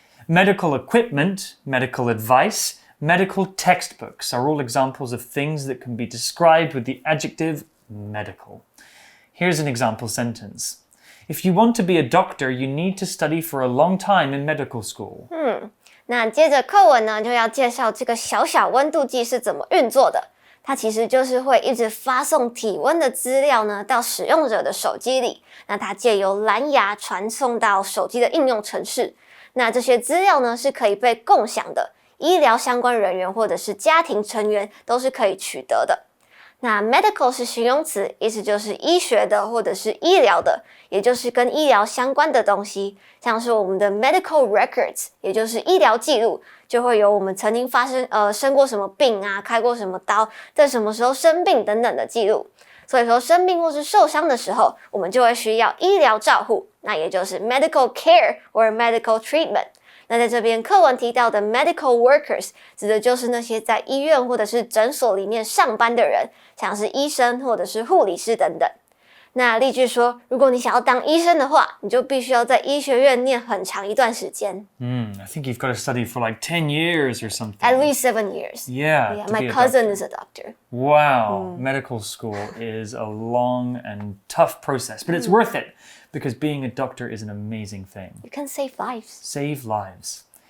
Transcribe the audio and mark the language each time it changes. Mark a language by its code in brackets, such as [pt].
[en] Medical equipment, medical advice, medical textbooks are all examples of things that can be described with the adjective medical. Here's an example sentence. If you want to be a doctor, you need to study for a long time in medical school. [zh] 那接着课文呢，就要介绍这个小小温度计是怎么运作的。它其实就是会一直发送体温的资料呢到使用者的手机里，那它借由蓝牙传送到手机的应用程式。那这些资料呢是可以被共享的，医疗相关人员或者是家庭成员都是可以取得的。那 medical 是形容词，意思就是医学的或者是医疗的，也就是跟医疗相关的东西，像是我们的 medical records， 也就是医疗记录，就会有我们曾经生过什么病啊，开过什么刀，在什么时候生病等等的记录。所以说生病或是受伤的时候，我们就会需要医疗照护，那也就是 [en] medical care or medical treatment。 [zh] 那在这边课文提到的 medical workers 指的就是那些在医院或者是诊所里面上班的人，像是医生或者是护理师等等。那例句说，如果你想要当医生的话，你就必须要在医学院念很长一段时间。 [en] I think you've got to study for like 10 years or something. At least 7 years. Yeah, my cousin is a doctor. Wow, medical school is a long and tough process, but it's worth it because being a doctor is an amazing thing. You can save lives. Save lives.